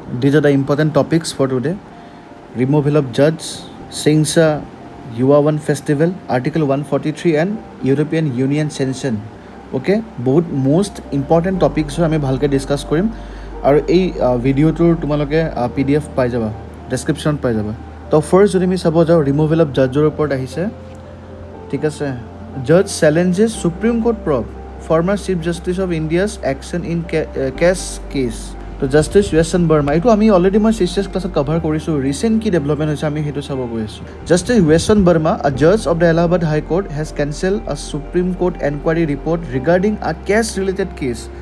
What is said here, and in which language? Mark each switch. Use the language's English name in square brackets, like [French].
[English] These are the important topics for today. Removal of Judge, Singsa, UA1 Festival, Article 143 and European Union Sanction. [Assamese] Okay, বহুত [English] most important topics [Assamese] আমি ভালকৈ discuss কৰিম আৰু এই ভিডিঅ'টোৰ তোমালোকে PDF পাই যাবা, ডেছক্ৰিপশ্যনত পাই যাবা। তো ফাৰ্ষ্ট যদি আমি চাব যাওঁ ৰিমুভেল অফ জাজৰ ওপৰত আহিছে, ঠিক আছে। [English] Judge challenges Supreme Court probe former Chief Justice of India's action in case. [Assamese] তো জাষ্টিছ ৱেছন বৰ্মা, এইটো আমি অলৰেডি মই CCS ক্লাছত কভাৰ কৰিছোঁ। ৰিচেণ্ট কি ডেভেলপমেণ্ট হৈছে আমি সেইটো চাব গৈ আছোঁ। [English] Justice ৱেছন Barma, a judge of the Allahabad High Court, has cancelled a Supreme Court inquiry report regarding a cash-related case.